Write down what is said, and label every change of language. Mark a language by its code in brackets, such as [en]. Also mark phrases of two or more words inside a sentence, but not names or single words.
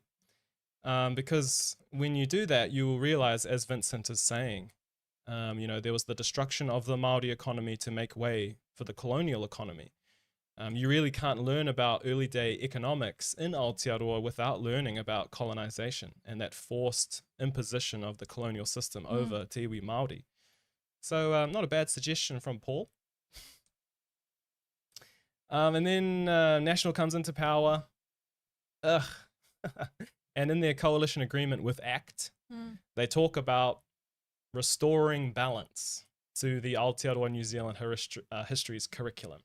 [en] Because when you do that, you will realize, as Vincent is saying, you know, there was the destruction of the Māori economy to make way for the colonial economy. You really can't learn about early day economics in Aotearoa without learning about colonization and that forced imposition of the colonial system over [mi] te iwi Māori. [en] So not a bad suggestion from Paul. And then National comes into power. And in their coalition agreement with ACT, they talk about restoring balance to the Aotearoa New Zealand history's curriculum.